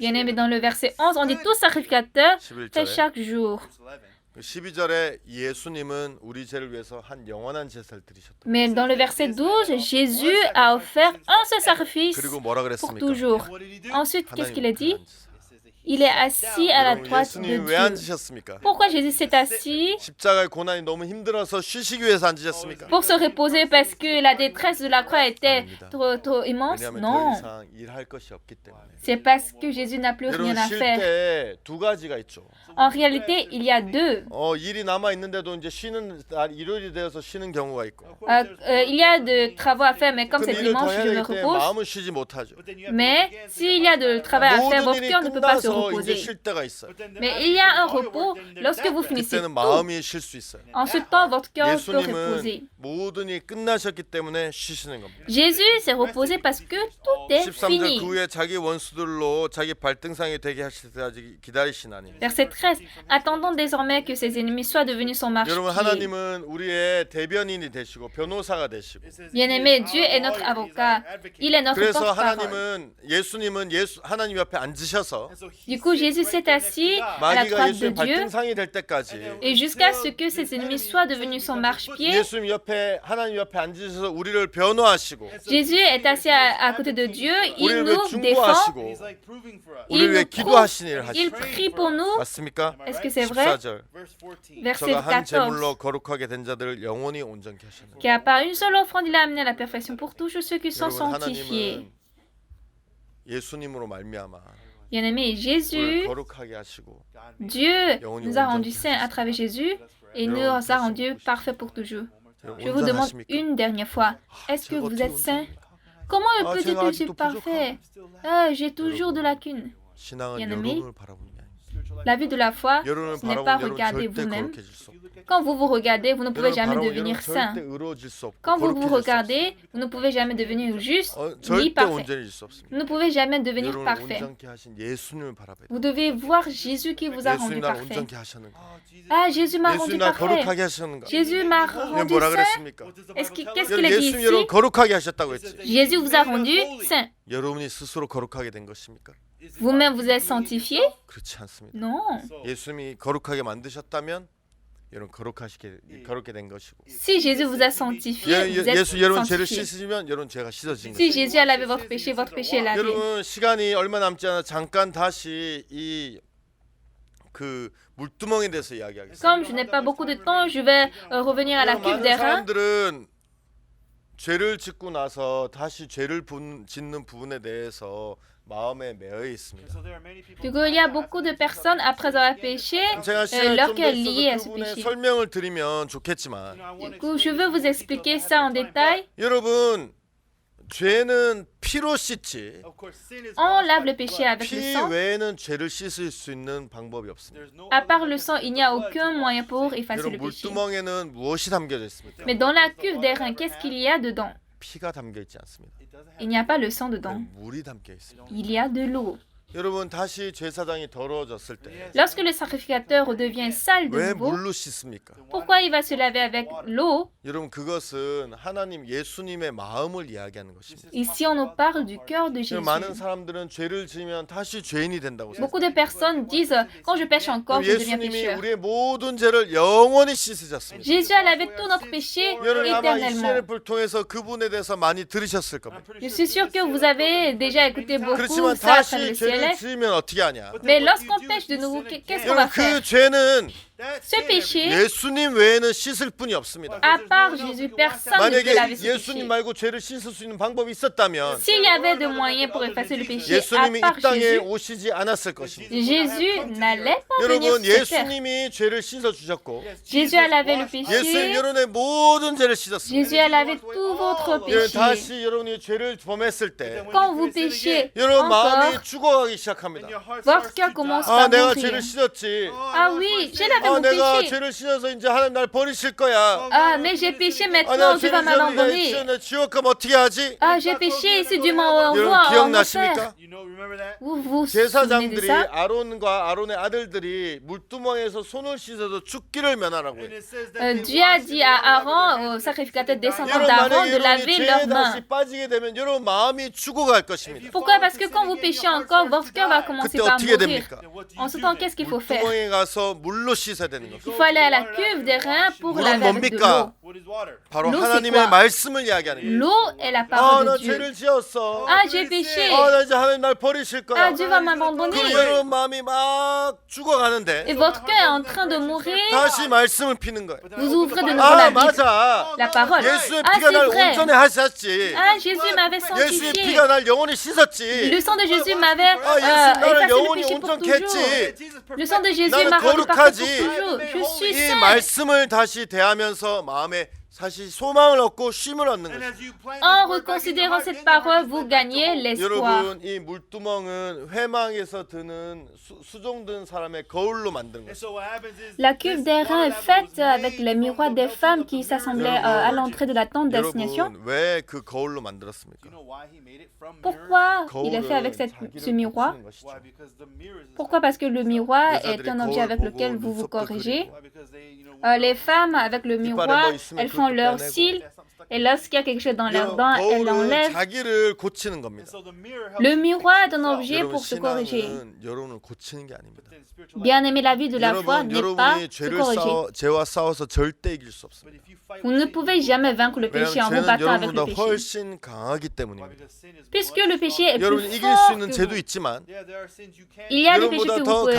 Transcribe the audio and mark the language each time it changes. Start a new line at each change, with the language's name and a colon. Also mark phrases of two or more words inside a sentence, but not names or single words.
French: Bien aimé, dans le verset 11, on dit tout sacrificateur fait
Korean: 11절에
French: chaque jour.
Korean: 12절에 예수님은 우리 죄를 위해서 한 영원한 제사를 드리셨다.
French: Mais dans le verset 12, Jésus a offert un seul sacrifice
Korean: 그리고 뭐라
French: pour
Korean: 그랬습니까?
French: toujours. Ensuite, qu'est-ce qu'il a dit?
Korean: 우편에 앉으사.
French: Il est assis à la
Korean: 여러분
French: droite de
Korean: 예수님 왜
French: Dieu.
Korean: 앉으셨습니까?
French: Pourquoi Jésus s'est assis?
Korean: 십자가의 고난이 너무 힘들어서 쉬시기 위해서 앉으셨습니까?
French: Pour se reposer parce que la détresse de la croix était trop immense?
Korean: 왜냐하면 더
French: Non.
Korean: 이상 일할 것이 없기 때문에.
French: C'est parce que Jésus n'a plus rien
Korean: 여러분
French: à
Korean: 쉴
French: faire.
Korean: 때 두 가지가 있죠.
French: En réalité, il y a deux.
Korean: 일이 남아 있는데도 이제 쉬는 날 일요일이 되어서 쉬는 경우가 있고.
French: Il y a de travaux à faire, mais comme
Korean: 근데
French: c'est
Korean: 일을 더
French: dimanche,
Korean: 해야
French: je me
Korean: 되기 때문에
French: repose.
Korean: 마음은 쉬지 못하죠.
French: Mais s'il y a de travail à faire,
Korean: 모든
French: votre
Korean: 일이
French: cœur ne peut pas se
Korean: 끝나서 이제
French: reposer.
Korean: 쉴 때가 있어요.
French: Mais il y a un repos lorsque vous finissez
Korean: 그때는
French: tout.
Korean: 마음이 쉴 수 있어요.
French: En ce temps, votre cœur peut reposer.
Korean: 예수님은 모든 일이 끝나셨기 때문에 쉬시는 겁니다.
French: Jésus s'est reposé parce que tout est
Korean: 13절
French: fini.
Korean: 그 후에 자기 원수들로 자기 발등상이 되게 하실 때까지 기다리시나니.
French: Verset 13. Attendons désormais que ses ennemis soient devenus son
Korean: 여러분
French: marchepied.
Korean: 하나님은 우리의 대변인이 되시고 변호사가 되시고.
French: Bien-aimé, Dieu est notre avocat. Il est notre
Korean: 그래서
French: porte-parole.
Korean: 하나님은 하나님 옆에 앉으셔서
French: Du coup, Jésus s'est assis à la
Korean: 마귀가
French: droite de
Korean: 예수님
French: Dieu
Korean: 발등상이 될 때까지
French: et jusqu'à ce que ses ennemis soient devenus son marchepied.
Korean: 예수님 옆에 하나님 옆에 앉으셔서 우리를 변호하시고
French: Jésus est assis à côté de Dieu. Il
Korean: 우리를 왜
French: nous défend.
Korean: 중보하시고
French: Il
Korean: 우리를 왜
French: nous
Korean: 기도하시는 일을
French: prouve. Il
Korean: 하시고.
French: prie pour nous.
Korean: 맞습니까?
French: Est-ce que c'est vrai?
Korean: 14절
French: Verset
Korean: 저가 한
French: 14.
Korean: 제물로 거룩하게 된 자들을 영원히 온전케 하셨느니라.
French: Car par une seule offrande, il a amené à la perfection pour toujours ceux qui sont
Korean: 여러분
French: sanctifiés.
Korean: 하나님은 예수님으로 말미암아
French: Bien-aimé,
Korean: 우리를
French: Jésus,
Korean: 거룩하게 하시고
French: Dieu nous a rendus saints à travers Jésus et nous a rendus parfaits pour toujours. Je vous demande une dernière fois, est-ce que vous êtes saint? Comment le petit je suis parfait? J'ai toujours de lacunes.
Korean: 신앙은
French: bien-aimé,
Korean: 여러분을 바라보는 게 아닙니다.
French: La vie de la foi,
Korean: 여러분을
French: ce n'est pas
Korean: 바라보는 여러분
French: regarder
Korean: 절대
French: vous-même.
Korean: 거룩해질 수 없고.
French: Quand vous vous regardez, vous ne pouvez
Korean: 여러분
French: jamais
Korean: 바라보는
French: devenir
Korean: 여러분
French: saint.
Korean: 절대 의로워질 수 없고
French: Quand vous vous
Korean: 거룩해질 수
French: regardez, vous ne pouvez jamais devenir juste
Korean: 없어요.
French: ni
Korean: 절대
French: parfait.
Korean: 온전해질 수 없습니다.
French: Vous ne pouvez jamais devenir
Korean: 여러분을
French: parfait.
Korean: 온전케 하신 예수님을 바라봐야 돼요.
French: Vous devez voir Jésus qui vous a rendu
Korean: 예수님 날
French: parfait.
Korean: 온전케 하셨는가?
French: Ah, Jésus m'a rendu
Korean: 예수님 날
French: parfait.
Korean: 거룩하게 하셨는가?
French: Jésus m'a
Korean: 이게
French: rendu
Korean: 뭐라
French: saint.
Korean: 그랬습니까?
French: Qu'est-ce qu'il a dit
Korean: 예수님 여러분
French: ici?
Korean: 거룩하게 하셨다고 했지.
French: Jésus vous a rendu saint.
Korean: 여러분이 스스로 거룩하게 된 것입니까?
French: Vous-même vous êtes sanctifié?
Korean: 그렇지 않습니다.
French: Non.
Korean: 예수님이 거룩하게 만드셨다면 여러분 거룩게 된 것이고.
French: Si Jésus vous a sanctifié, vous êtes
Korean: 예수 여러분 죄를
French: sanctifié.
Korean: 씻으시면 여러분 죄가 씻어진
French: Si
Korean: 거예요.
French: Jésus a lavé votre péché est lavé.
Korean: 여러분 시간이 얼마 남지 않아 잠깐 다시 이 그 물두멍에 대해서 이야기하겠습니다.
French: Comme je n'ai pas beaucoup de temps, je vais revenir à la cuve
Korean: 많은
French: d'airain.
Korean: 사람들은 죄를 짓고 나서 다시 죄를 짓는 부분에 대해서 마음에 매여 있습니다.
French: Du coup, il y a beaucoup de personnes, après avoir péché,
Korean: 제가 시간이
French: leur
Korean: 좀
French: cœur
Korean: 더
French: est lié à
Korean: 있어서
French: ce
Korean: 그분의
French: péché.
Korean: 설명을 드리면 좋겠지만
French: Du coup, je veux vous expliquer ça en détail.
Korean: 여러분 죄는 피로 씻지
French: On lave le péché avec le
Korean: 피
French: sang.
Korean: 외에는 죄를 씻을 수 있는 방법이 없습니다.
French: À part le sang, il n'y a aucun moyen pour effacer
Korean: 여러분
French: le péché.
Korean: 물두멍에는 무엇이 담겨져 있습니까?
French: Mais dans la cuve d'airain, qu'est-ce qu'il y a dedans?
Korean: 피가 담겨 있지 않습니다.
French: Il n'y a pas le sang dedans.
Korean: 물이 담겨 있습니다.
French: Il y a de l'eau.
Korean: 여러분 다시 제사장이 더러워졌을 때 왜
French: Lorsque le sacrificateur redevient sale de nouveau,
Korean: 물로 씻습니까?
French: pourquoi il va se laver avec l'eau?
Korean: 여러분 그것은 하나님 예수님의 마음을 이야기하는 것입니다.
French: Ici, on nous parle du cœur de Jésus.
Korean: 많은 사람들은 죄를 지으면 다시 죄인이 된다고 생각해요.
French: Beaucoup de personnes disent, quand je pêche encore, je deviens
Korean: 예수님이
French: pécheur.
Korean: 우리의 모든 죄를 영원히 씻으셨습니다.
French: Jésus a lavé tous notre péché
Korean: 여러분 아마 이
French: éternellement.
Korean: CNF를 통해서 그분에 대해서 많이 들으셨을 겁니다.
French: Je suis sûr que vous avez déjà écouté beaucoup
Korean: 그렇지만
French: ça à travers
Korean: 다시
French: le
Korean: 죄를
French: ciel.
Korean: 지으면 어떻게 하냐?
French: Mais lorsqu'on pêche de nouveau, qu'est-ce qu'on va
Korean: 여러분
French: faire?
Korean: 그 죄는
French: Ce péché,
Korean: 예수님 외에는 씻을 분이 없습니다.
French: à part Jésus, personne ne peut laver
Korean: 만약에
French: ce péché.
Korean: 예수님 말고 죄를 씻을 수 있는 방법이 있었다면
French: S'il y avait de moyens pour effacer le péché, à
Korean: 예수님이
French: part
Korean: 이 땅에
French: Jésus,
Korean: 오시지 않았을 것입니다.
French: Jésus n'allait pas venir
Korean: 여러분
French: sur cette terre.
Korean: 예수님이 죄를 씻어 주셨고
French: Jésus a lavé le
Korean: 예수님
French: péché.
Korean: 여러분의 모든 죄를 씻었습니다.
French: Jésus a lavé tout votre
Korean: 여러분
French: péché.
Korean: 다시 여러분이 죄를 범했을 때
French: Quand vous péchez
Korean: 여러분 마음이
French: encore,
Korean: 죽어가기 시작합니다.
French: votre cœur commence
Korean: 아
French: à
Korean: 내가
French: mourir.
Korean: 죄를 씻었지.
French: Ah oui, j'ai lavé
Korean: 아
French: mon
Korean: 내가
French: péché.
Korean: 죄를 씻어서 이제 하나님 날 버리실 거야.
French: Ah, mais j'ai péché
Korean: 아
French: maintenant,
Korean: 내가
French: Dieu va
Korean: 죄를 씻었는데
French: m'abandonner.
Korean: 내 지옥 가면 어떻게 하지?
French: Ah, j'ai péché, c'est Dieu m'envoie
Korean: 여러분
French: en enfer.
Korean: 기억나십니까?
French: Vous vous souvenez de
Korean: 제사장들이
French: ça?
Korean: 아론과 아론의 아들들이 물두멍에서 손을 씻어서 죽기를 면하라고 해요.
French: Dieu a dit à Aaron, au sacrificateur descendant
Korean: 여러분
French: d'Aaron,
Korean: 만약에
French: de
Korean: 여러분이
French: laver
Korean: 죄에
French: leurs mains.
Korean: 다시 빠지게 되면 여러분 마음이 죽어갈 것입니다.
French: Pourquoi? Parce que quand vous péchez encore, votre cœur va commencer
Korean: 그때
French: par
Korean: 어떻게
French: mourir.
Korean: 됩니까?
French: En ce temps, qu'est-ce qu'il faut faire?
Korean: 물두멍에 가서 물로 씻어야 되는
French: Il
Korean: 거죠.
French: faut aller à la cuve des reins pour
Korean: 물은
French: laver avec de
Korean: 뭡니까?
French: l'eau.
Korean: 바로
French: l'eau,
Korean: 하나님의
French: c'est quoi?
Korean: 말씀을 이야기하는 거예요.
French: L'eau est la
Korean: 아,
French: parole
Korean: 나
French: de Dieu.
Korean: 죄를 지었어.
French: Ah, j'ai péché.
Korean: 아, 나 이제 하나님 날 버리실 거야.
French: Ah, Dieu va m'abandonner.
Korean: 그리고 여러분 마음이 막
French: Et
Korean: 죽어가는데
French: votre cœur est en train de mourir.
Korean: 다시 말씀을 피는 거예요.
French: Vous ouvrez de nouveau la
Korean: 아,
French: Bible.
Korean: 맞아.
French: La parole.
Korean: 예수의
French: Ah,
Korean: 피가 날
French: c'est vrai.
Korean: 온전히 하셨지.
French: Ah, Jésus m'avait
Korean: 예수의
French: sanctifié.
Korean: 피가 날 영원히 씻었지.
French: Le sang de Jésus m'avait
Korean: 아, 예수 나를
French: effacé le
Korean: 영원히
French: péché pour
Korean: 온전케
French: toujours.
Korean: 했지.
French: Le sang de Jésus
Korean: 나는
French: m'a rendu parfait
Korean: 거룩하지.
French: pour toujours. Je suis
Korean: 이
French: saint.
Korean: 말씀을 다시 대하면서 마음에 사실 소망을 얻고 쉼을 얻는 거죠.
French: En reconsidérant cette parole, vous gagnez l'espoir.
Korean: 여러분 이 물두멍은 회망에서 드는 수종든 사람의 거울로 만든 거죠.
French: La cuve d'airain est faite avec les miroirs des femmes qui s'assemblaient à l'entrée de la tente d'assignation.
Korean: 여러분 왜 그 거울로 만들었습니까?
French: Pourquoi il est fait avec ce miroir? Pourquoi? Parce que le miroir est un objet avec lequel vous vous corrigez. Les femmes, avec le miroir, elles font leurs cils. Et lorsqu'il y a quelque chose dans leurs dents, elles
Korean: 거울은
French: l'enlèvent.
Korean: 자기를 고치는 겁니다.
French: Le miroir est un objet
Korean: 여러분
French: pour se corriger.
Korean: 신앙은 여러분을 고치는 게 아닙니다.
French: Bien aimer la vie de la foi
Korean: 여러분
French: n'est pas
Korean: 여러분이
French: se corriger.
Korean: 죄와 싸워서 절대 이길 수 없습니다.
French: Vous ne pouvez jamais vaincre le péché en vous
Korean: 왜냐하면 죄는
French: battant avec le
Korean: 여러분보다
French: péché.
Korean: 훨씬 강하기 때문입니다.
French: Puisque le péché est
Korean: 여러분
French: plus
Korean: 이길 수
French: fort
Korean: 있는
French: que
Korean: 죄도
French: vous.
Korean: 있지만
French: Il y a des péchés
Korean: 여러분보다
French: que vous
Korean: 더
French: pouvez